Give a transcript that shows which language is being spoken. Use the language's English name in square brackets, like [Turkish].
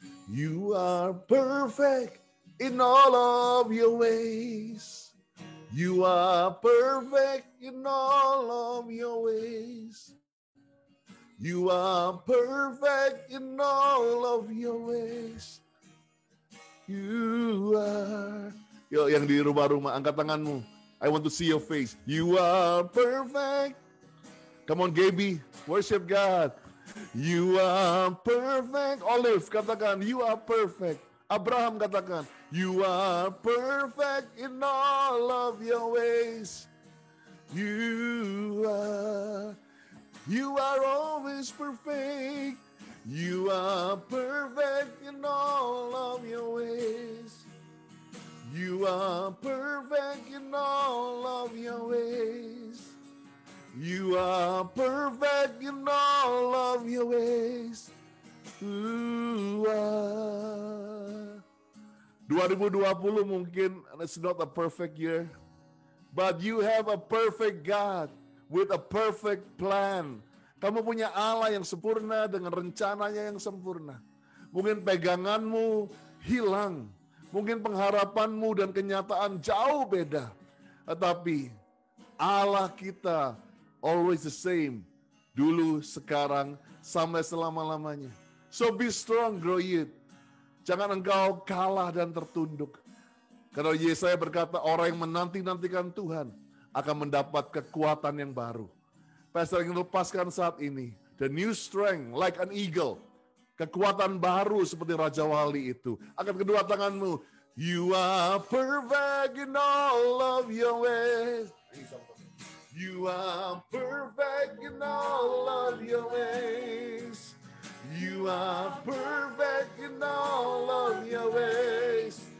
[English] You are perfect in all of your ways. You are perfect in all of your ways. You are perfect in all of your ways. You are. [Indonesian] Yo, yang di rumah-rumah, angkat tanganmu. [English] I want to see your face. You are perfect. Come on, Gaby, worship God. You are perfect. Olive, [Indonesian] katakan, [English] you are perfect. Abraham katakan, you are perfect in all of your ways. You are always perfect. You are perfect in all of your ways. You are perfect in all of your ways. You are perfect in all of your ways. 2020 [Indonesian] mungkin [English] it's not a perfect year, but you have a perfect God with a perfect plan. [Indonesian] Kamu punya Allah yang sempurna dengan rencananya yang sempurna. Mungkin peganganmu hilang, mungkin pengharapanmu dan kenyataan jauh beda, tetapi Allah kita [English] always the same. [Indonesian] Dulu, sekarang, sampai selama-lamanya. [English] So be strong, grow it. [Indonesian] Jangan engkau kalah dan tertunduk. Karena Yesaya berkata, orang yang menanti-nantikan Tuhan akan mendapat kekuatan yang baru. Pastor ingin lepaskan saat ini. [English] The new strength like an eagle. [Indonesian] Kekuatan baru seperti Raja Wali itu. Angkat kedua tanganmu. [English] You are perfect in all of your ways. You are perfect in all of your ways. You are perfect in all of your ways.